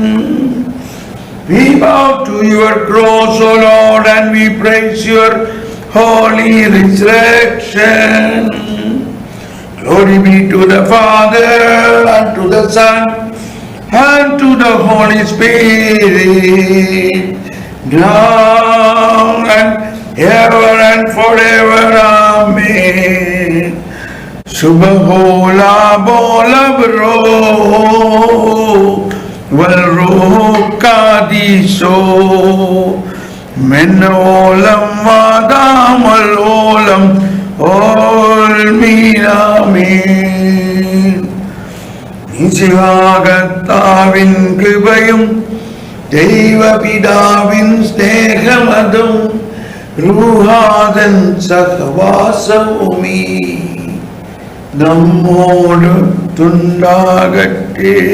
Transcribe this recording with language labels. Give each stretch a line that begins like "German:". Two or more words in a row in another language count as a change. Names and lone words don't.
English: We bow to your cross, O Lord, and we praise your holy resurrection. Glory be to the Father, and to the Son, and to the Holy Spirit, now and ever and forever. Amen.
Classical Syriac: ܫܘܒܚܐ ܠܐܒܐ ܘܠܒܪܐ ܘܠܪܘܚܐ ܩܕܝܫܐ ܡܢ ܥܠܡ ܘܥܕܡܐ ܠܥܠܡ ܥܠܡܝܢ ܐܡܝܢ.
Malayalam: നിശിവാകർത്താവിൻ കൃപയും ദൈവപിതാവിൻ സ്നേഹമതും റൂഹാദൻ സഹവാസവുമീ നമ്മോടുണ്ടാകട്ടെ.